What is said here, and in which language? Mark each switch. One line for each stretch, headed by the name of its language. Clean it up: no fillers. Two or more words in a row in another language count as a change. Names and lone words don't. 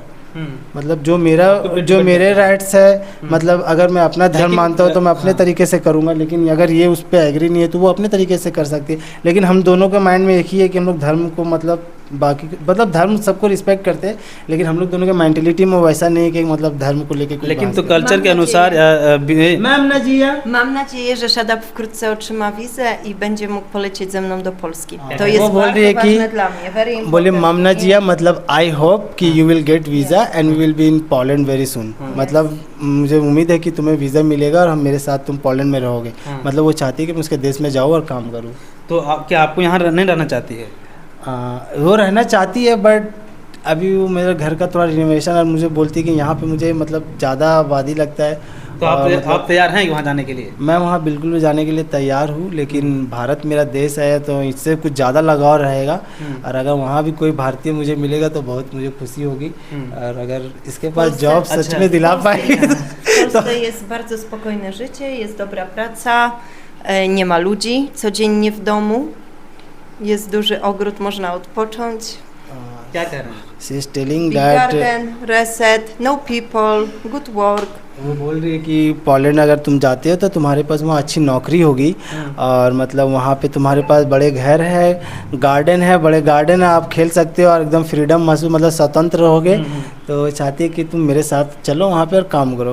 Hindi: मतलब जो मेरे राइट्स है मतलब अगर मैं अपना धर्म मानता हूँ तो मैं अपने तरीके से करूँगा, लेकिन अगर ये उस पर एग्री नहीं है तो वो अपने तरीके से कर सकती है। लेकिन हम दोनों के माइंड में एक ही है कि हम लोग धर्म को मतलब बाकी मतलब धर्म सबको रिस्पेक्ट करते हैं, लेकिन हम लोग दोनों के मेंटेलिटी में वैसा नहीं है कि मतलब धर्म को लेके। लेकिन तो कल्चर के अनुसार
Polish: Mam nadzieję, że Shadab wkrótce otrzyma wizę i będzie mógł polecieć ze mną do Polski. To jest
Hindi: वो बोल रही है
Polish: bardzo ważne dla mnie.
English: Very important. बोले
Polish: Mam nadzieję
English: मतलब I hope कि you will get visa and we will be in Poland very soon.
Hindi: मतलब मुझे उम्मीद है कि तुम्हें वीज़ा मिलेगा और हम मेरे साथ तुम पोलैंड में रहोगे। मतलब वो चाहती है कि मैं उसके देश में जाऊँ और काम करूँ। तो क्या आपको यहाँ नहीं रहना चाहती है? वो रहना चाहती है बट अभी वो मेरे घर का थोड़ा रिनोवेशन और मुझे बोलती है कि यहाँ पे मुझे मतलब ज़्यादा आबादी लगता है। तो आप तैयार हैं वहाँ जाने के लिए? मैं वहाँ बिल्कुल भी जाने के लिए तैयार हूँ, लेकिन भारत मेरा देश है तो इससे कुछ ज़्यादा लगाव रहेगा। और अगर वहाँ भी कोई भारतीय मुझे मिलेगा तो बहुत मुझे खुशी होगी। और अगर इसके पास जॉब सच में दिला पाएगी
Polish: W Polsce jest bardzo spokojne życie, jest dobra praca, nie ma ludzi codziennie w domu, jest duży ogród, można odpocząć.
Hindi: क्या कह रहे हैं?
English: She is telling Big दैट garden, reset, no people, good work.
Hindi: वो बोल रही है कि पोलैंड अगर तुम जाते हो तो तुम्हारे पास वहाँ अच्छी नौकरी होगी और मतलब वहाँ पे तुम्हारे पास बड़े घर है, गार्डन है, बड़े गार्डन है, आप खेल सकते हो और एकदम फ्रीडम महसूस मतलब स्वतंत्र रहोगे। तो चाहती है कि तुम मेरे साथ चलो वहाँ पे और काम करो।